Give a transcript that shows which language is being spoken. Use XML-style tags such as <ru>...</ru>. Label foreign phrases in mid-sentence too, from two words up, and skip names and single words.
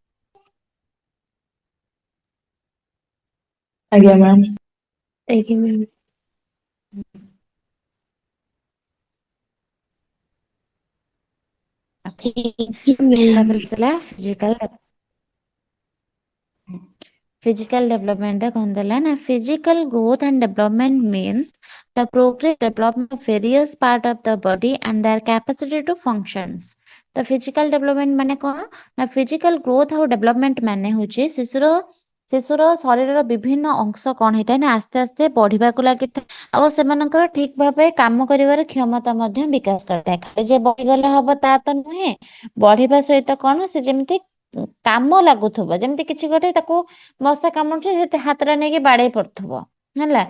<or>ଆଜ୍ଞା ମ୍ୟାମ୍। ଆଜ୍ଞା ମ୍ୟାମ୍।</or> <en>Physical development</en> <or>କଣ ଦେଲା ନା,</or> <en>physical growth and development means the progressive development of various part of the body and their capacity to functions।</en> <or>तो</or> <en>physical development</en> <or>ମାନେ କଣ ନା,</or> <en>physical growth</en> <or>और development ମାନେ ହଉଚି ଶିଶୁର ଶରୀରର ବିଭିନ୍ନ ଅଂଶ କଣ ହେଇଥାଏ ନା ଆସ୍ତେ ଆସ୍ତେ ବଢିବାକୁ ଲାଗିଥାଏ, ଆଉ ସେମାନଙ୍କର ଠିକ ଭାବେ କାମ କରିବାର କ୍ଷମତା ମଧ୍ୟ ବିକାଶ କରିଥାଏ। ଖାଲି ଯେ ବଢିଗଲେ ହବ ତା ତ ନୁହେଁ, ବଢିବା ସହିତ କଣ ସେ ଯେମିତି କାମ ଲାଗୁଥିବ, ଯେମିତି କିଛି ଗୋଟେ ତାକୁ ମଶା କାମୁଡୁଛି ସେ ହାତଟା ନେଇକି ବାଡେଇ ପଡୁଥିବ ହେଲା।</or>